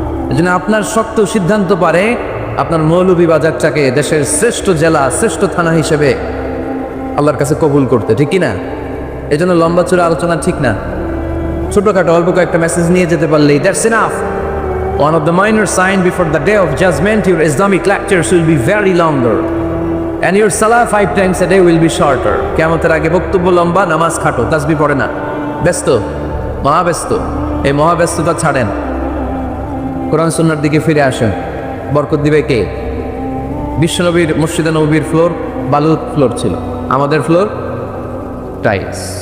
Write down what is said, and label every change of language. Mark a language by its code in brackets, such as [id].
[bn] এজন্য আপনার শক্ত সিদ্ধান্ত পারে আপনার মৌলভীবাজারটাকে দেশের শ্রেষ্ঠ জেলা, শ্রেষ্ঠ থানা হিসেবে আল্লাহর কাছে কবুল করতে, ঠিক কিনা? এই জন্য লম্বা চূড়া আলোচনা ঠিক না। ছোটখাটো অল্প কয়েকটা মেসেজ নিয়ে যেতে পারলেই [en] That's enough. One of the minor signs before the day of judgment, your Islamic lectures will be very longer and your salah 5 times a day will be shorter. [bn] কিয়ামতের আগে বক্তব্য লম্বা, নামাজ খাটো, তাসবিহ পড়ে না, ব্যস্ত, মহাব্যস্ত। এই মহাব্যস্ততা ছাড়েন, কোরআন সুন্নাহর দিকে ফিরে আসেন। বরকত দিবে কে? বিশ্বনবীর মসজিদে নববীর ফ্লোর বালুর ফ্লোর ছিল, আমাদের ফ্লোর টাইলস।